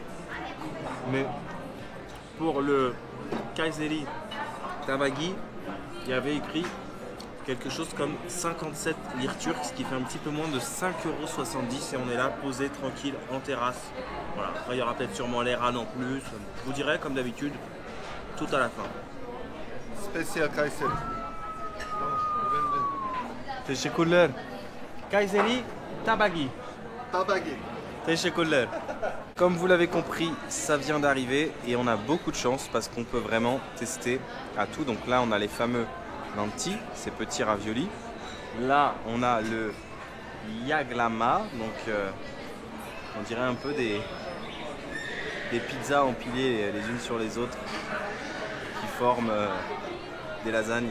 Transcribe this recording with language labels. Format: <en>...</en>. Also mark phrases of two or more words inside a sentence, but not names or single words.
<fr>Mais pour le kayseri dabagi, il y avait écrit quelque chose comme 57 lire turques, ce qui fait un petit peu moins de 5,70 € et on est là posé tranquille en terrasse. Voilà. Après, il y aura peut-être sûrement l'air en plus. Je vous dirai comme d'habitude tout à la fin. Spécial Kayseri.</fr> <tr>Teşekkürler. Kayseri dabagi. Tabagi. Teşekkürler.</tr> <fr>Comme vous l'avez compris, ça vient d'arriver et on a beaucoup de chance parce qu'on peut vraiment tester à tout. Donc là, on a les fameux nanti, ces petits raviolis. Là, on a le yaglama, donc on dirait un peu des pizzas empilées les unes sur les autres qui forment des lasagnes.</fr>